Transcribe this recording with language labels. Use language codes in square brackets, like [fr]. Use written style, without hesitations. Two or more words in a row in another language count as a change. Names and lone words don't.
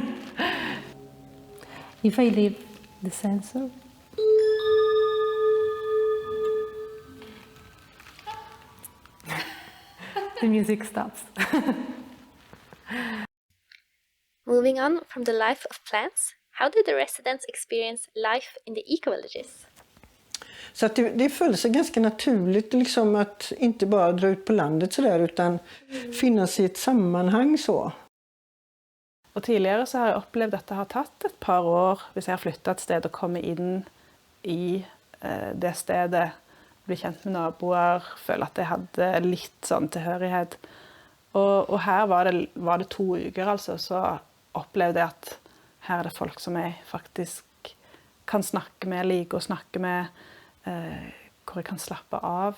[en] If I leave the sensor, the music stops. Moving on from the life of plants, how did the residents experience life in the eco-villages? [sv] Så att det föll sig ganska naturligt liksom att inte bara dra ut på landet så där, utan finnas i ett sammanhang så. [no] Og tidligere så har jeg opplevd at det har tatt et par år hvis jeg har flyttet et sted og komme inn i det stedet, bli kjent med naboer, føle at jeg hadde litt sånn tilhørighet. Og her var det 2 uker altså, så opplevde jeg at her er det folk som jeg faktisk kan snakke med, like å snakke med, hvor jeg kan slappe av.